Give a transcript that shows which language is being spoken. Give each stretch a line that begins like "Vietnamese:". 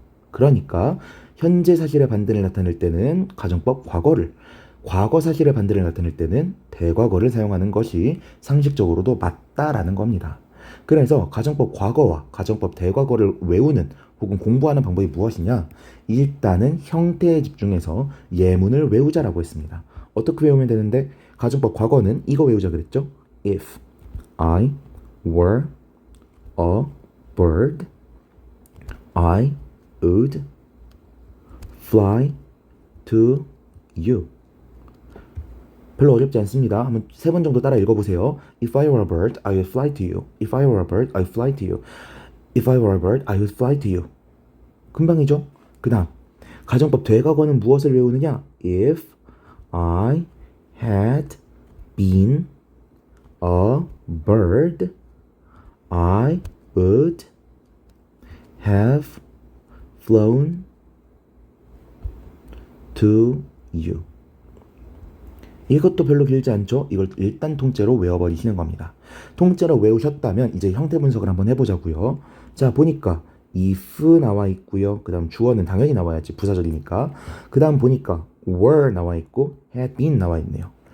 Korean: 그러니까 현재 사실의 반대를 나타낼 때는 가정법 과거를, 과거 사실의 반대를 나타낼 때는 대과거를 사용하는 것이 상식적으로도 맞다라는 겁니다. 그래서 가정법 과거와 가정법 대과거를 외우는 혹은 공부하는 방법이 무엇이냐? 일단은 형태에 집중해서 예문을 외우자라고 했습니다. 어떻게 외우면 되는데? 가정법 과거는 이거 외우자 그랬죠?
English: If I were a bird, I would fly to you.
Korean: 별로 어렵지 않습니다. 한번 세 번 정도 따라 읽어보세요.
English: If I were a bird, I would fly to you. If I were a bird, I would fly to you. If I were a bird, I would fly to you.
Korean: 금방이죠? 그 다음 가정법 대과거는 무엇을 외우느냐?
English: If I had been a bird, I would have flown to you.
Korean: 이것도 별로 길지 않죠? 이걸 일단 통째로 외워버리시는 겁니다. 통째로 외우셨다면 이제 형태 분석을 한번 해보자고요. 자, 보니까 if 나와 있고요. 그 다음 주어는 당연히 나와야지, 부사절이니까. 그 다음 보니까 were 나와 있고 had been 나와 있네요.